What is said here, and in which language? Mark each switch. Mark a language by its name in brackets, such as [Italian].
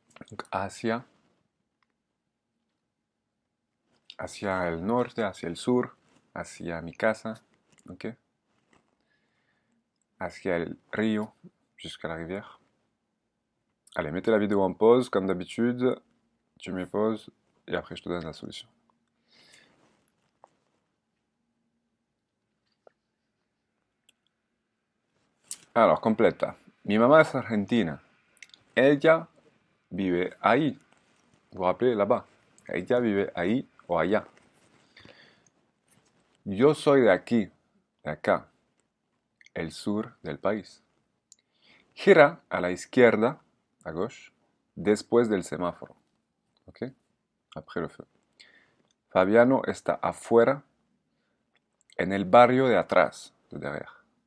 [Spanish] Donc, hacia el norte, hacia el sur, hacia mi casa, ok? Hacia el río, [French] jusqu'à la rivière. Allez, mettez la vidéo en pause, comme d'habitude. Tu mets pause et après je te donne la solution. [Spanish] Alors, completa. Mi mamá es argentina. Ella vive ahí. [French] Vous vous rappelez là-bas. [Spanish] Ella vive ahí o allá. Yo soy de aquí, de acá, el sur del país. Gira a la izquierda, à gauche, después del semáforo. ¿Ok? [French] Après le feu. [Spanish] Fabiano está afuera, en el barrio de atrás, de derrière.